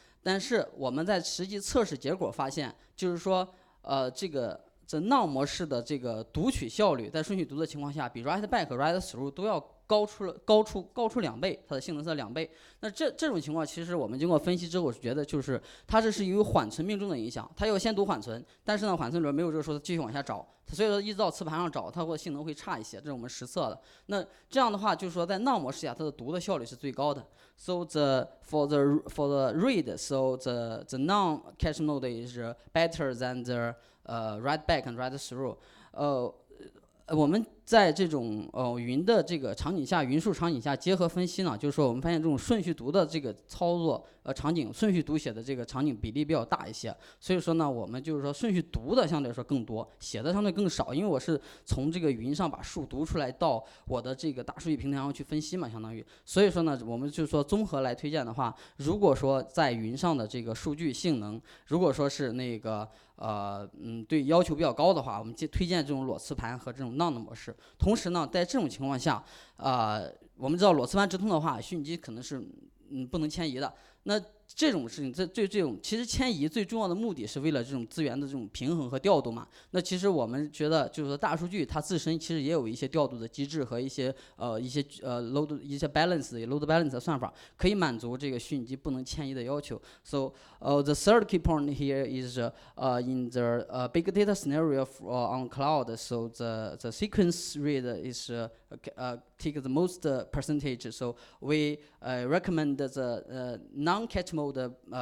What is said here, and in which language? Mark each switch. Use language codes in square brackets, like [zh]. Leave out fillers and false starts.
[zh] 但是我们在实际测试结果发现，就是说这 now 模式的这个读取效率，在顺序读的情况下，比 write back 和 write through 都要高出2倍，它的性能是2倍。那这种情况，其实我们经过分析之后，觉得就是它这是由于缓存命中的影响，它要先读缓存，但是呢缓存里面没有这个说继续往下找，所以说一直到磁盘上找，它会性能会差一些，这是我们实测的。那这样的话，就是说在 now 模式下，它的读的效率是最高的。 [en] So for the read, so the now cache mode is better than the write back and write through. [zh] 我们在这种云的这个场景下，云数场景下结合分析呢，就是说我们发现这种顺序读的这个操作场景，顺序读写的这个场景比例比较大一些，所以说呢，我们就是说顺序读的相对来说更多，写的相对更少，因为我是从这个云上把数读出来到我的这个大数据平台上去分析嘛，相当于，所以说呢，我们就是说综合来推荐的话，如果说在云上的这个数据性能，如果说是那个对要求比较高的话，我们推荐这种裸磁盘和这种 now 的模式。同时呢，在这种情况下，我们知道裸磁盘直通的话，虚拟机可能是不能迁移的。那这种事情，这种其实迁移最重要的目的是为了这种资源的这种平衡和调度嘛。那其实我们觉得，就是说大数据它自身其实也有一些调度的机制和一些load 一些 load balance 的算法，可以满足这个虚拟机不能迁移的要求。 [en] So the third key point here is in the big data scenario on cloud. So the sequence read is take the most percentage. So we recommend the non-cache mode